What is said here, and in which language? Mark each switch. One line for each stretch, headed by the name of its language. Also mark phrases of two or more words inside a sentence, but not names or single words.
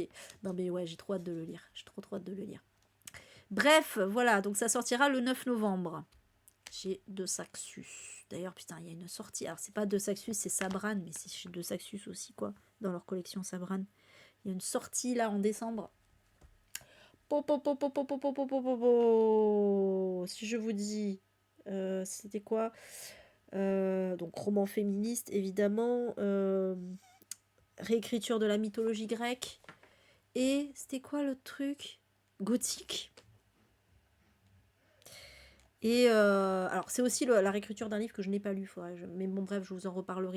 French: Non mais ouais, j'ai trop hâte de le lire. J'ai trop hâte de le lire. Bref, voilà, donc ça sortira le 9 novembre. Chez De Saxus. D'ailleurs, putain, il y a une sortie. Alors, c'est pas De Saxus, c'est Sabran, mais c'est chez De Saxus aussi, quoi. Dans leur collection Sabran. Il y a une sortie là en décembre. Po, po, po, po, po, po, po, po, po, po, po. Si je vous dis. C'était quoi? Donc, roman féministe, évidemment. Réécriture de la mythologie grecque. Et c'était quoi le truc? Gothique. Et alors, c'est aussi la réécriture d'un livre que je n'ai pas lu, mais bon, bref, je vous en reparlerai.